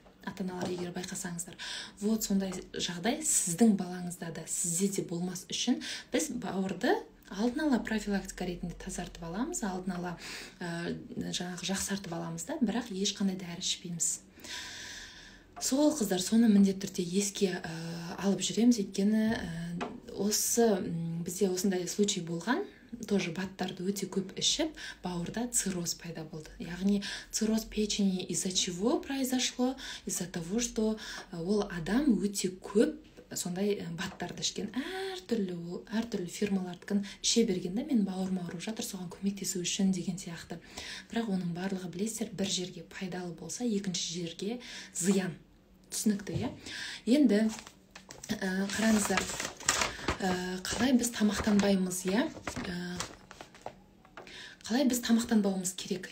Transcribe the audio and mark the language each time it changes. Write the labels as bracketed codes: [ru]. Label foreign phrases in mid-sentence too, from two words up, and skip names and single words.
[kk] Ата-аналар егер байқасаңыздар. Сондай жағдай сіздің балаңызда да, сізде де болмас үшін біз бауырды алдын ала профилактика ретінде тазартып аламыз, алдын ала жаңағы жақсартып аламыз да, бірақ ешқандай дәрі ішпейміз. Сол, қыздар, соны міндетті түрде еске алып жүреміз, өйткені осы бізде осындай случай болған. Тоже баттарды өте көп ішіп, бауырда цирроз пайда болды. [ru] Яғни цирроз печени из-за чего произошло? Из-за того, что [kk] ол адам өте көп сондай баттарды ішкен. Әртүрлі фирмалардыкін іше бергенде мен бауырым ауырып жатыр, соған көмектесу үшін деген сияқты. Бірақ оның барлығы білесіздер, бір жерге пайдалы болса, екінші жерге зиян. Түсінікті, Енді қараңыздар, қалай біз тамақтанбаймыз, қалай біз тамақтанбауымыз керек.